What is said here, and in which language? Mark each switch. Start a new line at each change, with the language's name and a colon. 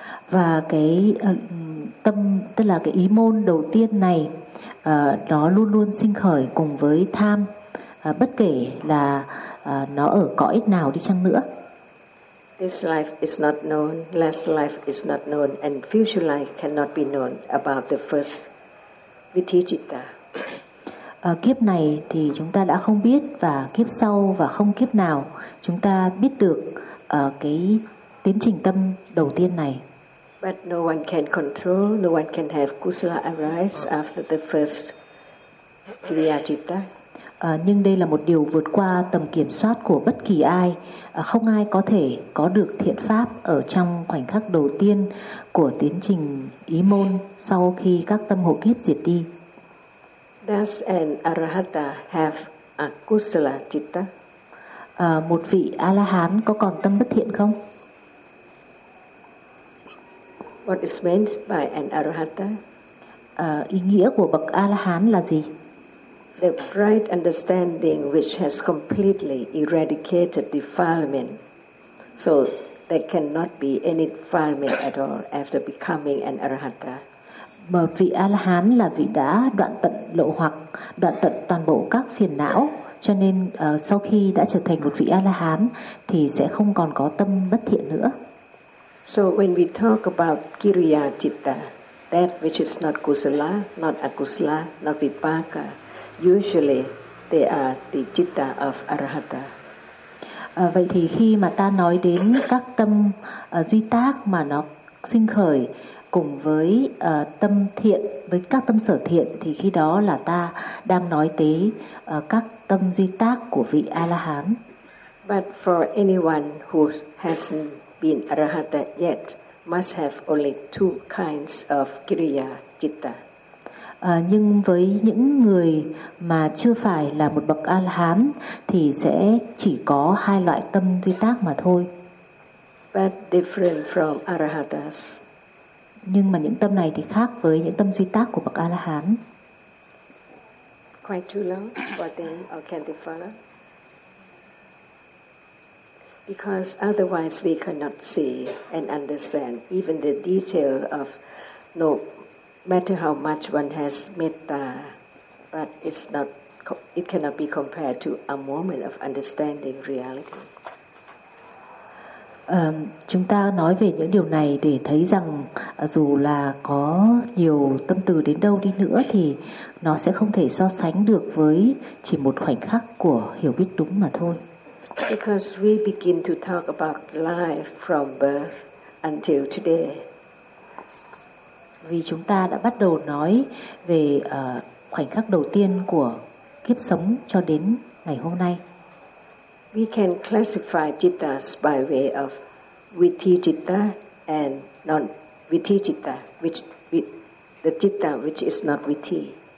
Vietnamese: Và cái tâm, tức là cái ý môn đầu tiên này, nó luôn luôn sinh khởi cùng với tham, bất kể là nó ở cõi nào đi chăng nữa.
English: This life is not known, last life is not known, and future life cannot be known about the first vitichitta.
Vietnamese: Kiếp này thì chúng ta đã không biết, và kiếp sau và không kiếp nào chúng ta biết được cái tiến trình tâm đầu tiên này.
English: But no one can control, no one can have kusala arise after the first kriyacitta.
Vietnamese: Nhưng đây là một điều vượt qua tầm kiểm soát của bất kỳ ai. Không ai có thể có được thiện pháp ở trong khoảnh khắc đầu tiên của tiến trình ý môn sau khi các tâm hộ kiếp diệt đi.
English: Does an arahata have a kusala citta?
Vietnamese: Một vị A-la-hán có còn tâm bất thiện không?
English: What is meant by an arahata?
Vietnamese: Ý nghĩa của bậc A-la-hán là gì?
English: The right understanding which has completely eradicated defilement, so there cannot be any defilement at all after becoming an arahata.
Vietnamese: Một vị A-la-hán là vị đã đoạn tận lậu hoặc, đoạn tận toàn bộ các phiền não, cho nên sau khi đã trở thành một vị A-la-hán thì sẽ không còn có tâm bất thiện nữa.
English: So when we talk about kiriya citta, that which is not kusala, not akusala, not vipaka, usually they are the citta of arahata.
Vietnamese: Vậy thì khi mà ta nói đến các tâm duy tác mà nó sinh khởi cùng với tâm thiện, với các tâm sở thiện, thì khi đó là ta đang nói tới các tâm duy tác của vị A-la-hán.
English: But for anyone who hasn't been arahata yet must have only two kinds of kriya citta.
Vietnamese: Nhưng với những người mà chưa phải là một bậc A-la-hán thì sẽ chỉ có hai loại tâm duy tác mà thôi.
English: But different from arahatas.
Vietnamese: Nhưng mà những tâm này thì khác với những tâm duy tác của bậc A-la-hán.
English: Quite too long for them or can they follow? Because otherwise we cannot see and understand even the detail of no matter how much one has metta, but it's not, it cannot be compared to a moment of understanding reality.
Vietnamese: Chúng ta nói về những điều này để thấy rằng dù là có nhiều tâm từ đến đâu đi nữa thì nó sẽ không thể so sánh được với chỉ một khoảnh khắc của hiểu biết đúng mà thôi.
English: Because we begin to talk about life from birth until today.
Vietnamese: Vì chúng ta đã bắt đầu nói về khoảnh khắc đầu tiên của kiếp sống cho đến ngày hôm nay.
English: We can classify cittas by way of vitti citta and non vitti citta, which the citta which is not vitti.